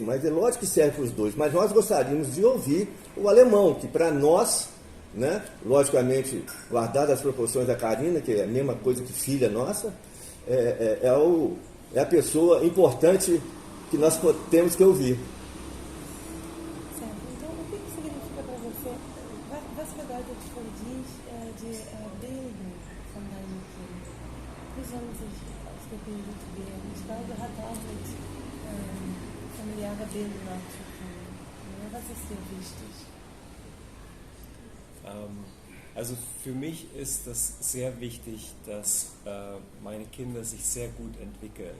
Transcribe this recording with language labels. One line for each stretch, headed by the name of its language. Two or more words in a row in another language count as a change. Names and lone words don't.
Portuguese: Mas é lógico que serve para os dois. Mas nós gostaríamos de ouvir o alemão, que para nós, né, logicamente, guardado as proporções da Karina, que é a mesma coisa que filha nossa, é a pessoa importante que nós temos que ouvir. Certo. Então, o que significa para você,
German: was bedeutet für dich die Bildung von deinen Kindern? Wie sollen sich ausgebildet werden? Ich glaube, hat auch mit familiärer Bildung zu tun. Was ist dir wichtig? Also für mich ist es sehr wichtig, dass meine Kinder sich sehr gut entwickeln.